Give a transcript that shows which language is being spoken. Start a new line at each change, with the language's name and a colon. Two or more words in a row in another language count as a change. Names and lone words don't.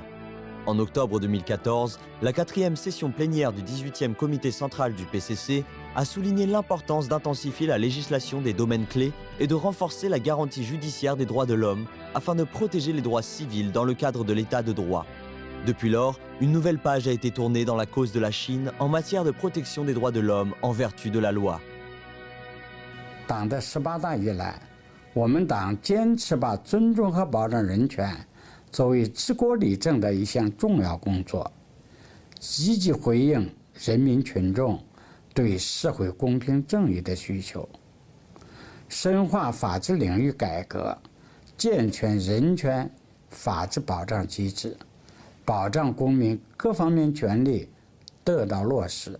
French: En octobre 2014, la 4e session plénière du 18e comité central du PCC a souligné l'importance d'intensifier la législation des domaines clés et de renforcer la garantie judiciaire des droits de l'homme afin de protéger les droits civils dans le cadre de l'état de droit. Depuis lors, une nouvelle page a été tournée dans la cause de la Chine en matière de protection des droits de l'homme en vertu de la loi.
Chinese: 党的18大以来，我们党坚持把尊重和保障人权作为治国理政的一项重要工作，积极回应人民群众对社会公平正义的需求， 深化法治领域改革，健全人权法治保障机制，保障公民各方面权利得到落实。